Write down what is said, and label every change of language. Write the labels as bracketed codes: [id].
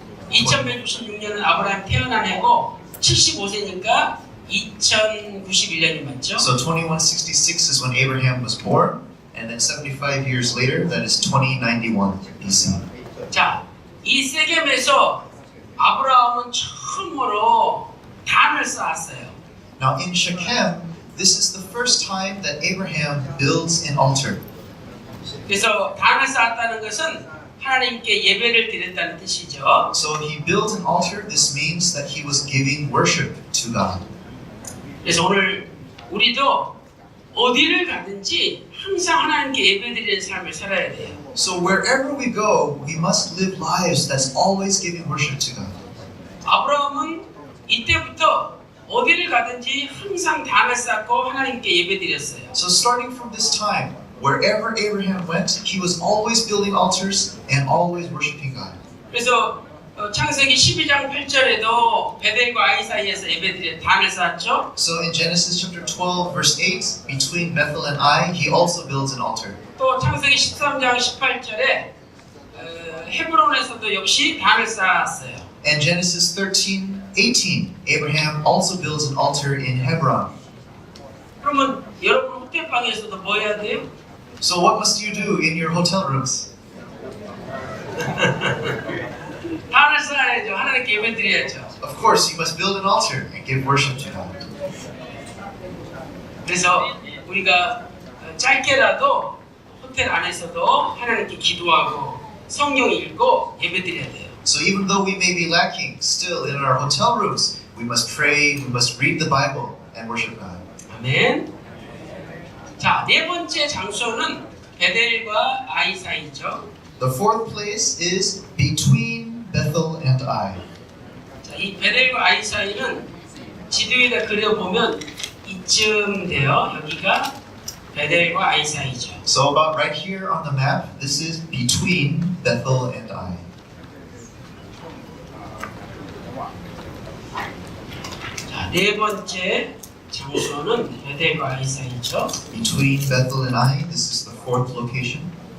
[ko] 2166년은 아브라함 태어난 해고 75세니까 2091년이 맞죠? [en] So 2166 is when Abraham was born, and then 75 years later, that is 2091 BC. [ko] 자, 이 세겜에서 아브라함은 처음으로 단을 쌓았어요. [en] Now in Shechem, this is the first time that Abraham builds an altar. [ko] 그래서 단을 쌓았다는 것은 하나님께 예배를 드렸다는 뜻이죠. [en] So he built an altar. This means that he was giving worship to God. [ko] 그래서 오늘 우리도 어디를 가든지 항상 하나님께 예배드리는 삶을 살아야 돼요. [en] So wherever we go, we must live lives that's always giving worship to God. [ko] 아브라함은 이때부터 어디를 가든지 항상 단을 쌓고 하나님께 예배드렸어요. [en] So starting from this time, wherever Abraham went, he was always building altars and always worshiping God. [ko] 그래서 창세기 12장 8절에도 베델과 아이 사이에서 예배드려 단을 쌓았죠. [en] So in Genesis chapter 12, verse 8, between Bethel and Ai, he also builds an altar. [ko] 또 창세기 13장 18절에 헤브론에서도 역시 단을 쌓았어요. [en] And Genesis 13:18, Abraham also builds an altar in Hebron. [ko] 그러면 여러분 호텔방에서도 뭐 해야 돼요? [en] So what must you do in your hotel rooms? [ko] 단을 쌓아야죠. 하나님께 예배드려야죠. [en] Of course, you must build an altar and give worship to God. [ko] 그래서 우리가 짧게라도 호텔 안에서도 하나님께 기도하고 성경 읽고 예배드려야 돼요. [en] So even though we may be lacking still in our hotel rooms, we must pray, we must read the Bible and worship God. [ko] 아멘. 자, 네 번째 장소는 베델과 아이 사이죠. [en] The fourth place is between Bethel and Ai. [ko] 자, 이 베델과 아이 사이는 지도에다 그려보면 이쯤 돼요. 여기가 베델과 아이 사이죠. [en] So about right here on the map, this is between Bethel and Ai. [ko] 자, 네 번째 장소는 베델과 아이 사이죠. [en] Between Bethel and Ai, this is the fourth location.